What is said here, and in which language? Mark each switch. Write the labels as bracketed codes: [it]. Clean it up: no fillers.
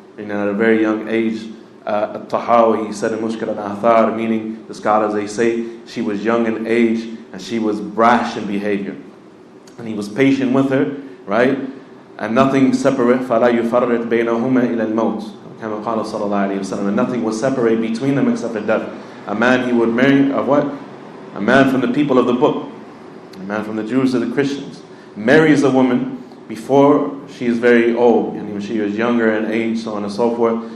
[en] And at a very young age, At-Tahawi, he said in Mushkil al-Athar, meaning the scholars, they say, she was young in age, and she was brash in behavior. And he was patient with her, right? And nothing separate, [ar] فَلَا يُفَرِّقْ بَيْنَهُمَا إِلَى الْمَوْتِ. كما قال صلى الله عليه وسلم, [en] and nothing will separate between them except for death. A man he would marry, a what? A man from the people of the book, a man from the Jews or the Christians, marries a woman before she is very old, and when she is younger in age, so on and so forth.